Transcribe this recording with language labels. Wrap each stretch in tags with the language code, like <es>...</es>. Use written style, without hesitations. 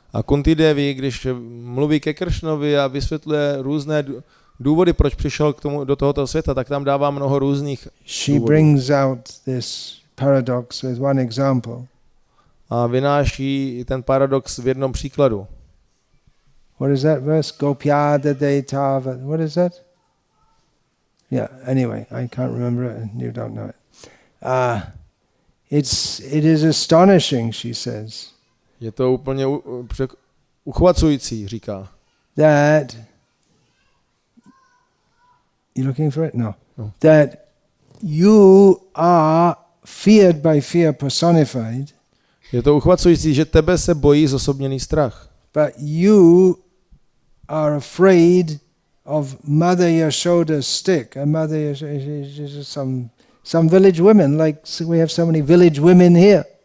<cs>A Kunti Devi, když mluví ke Kršnovi a vysvětluje různé důvody, proč přišel do tohoto světa, tak tam dává mnoho různých</cs> <en>She brings out this paradox with one example.</en> <cs>A vynáší ten paradox v jednom příkladu.</cs> <en>What is that verse? Gopyada Deitava. What is that? Yeah, anyway, I can't remember it and you don't know it. It is astonishing, she says.</en> <cs>Je to úplně uchvacující, říká.</cs> <en>That you looking for it? No. That you are feared by fear personified.</en> <cs>Je to uchvacující, že tebe se bojí zosobněný strach.</cs> <en>But you are afraid of Mother Yashoda's stick. And Mother Yashoda is some village women, like we have so many village women here.</en>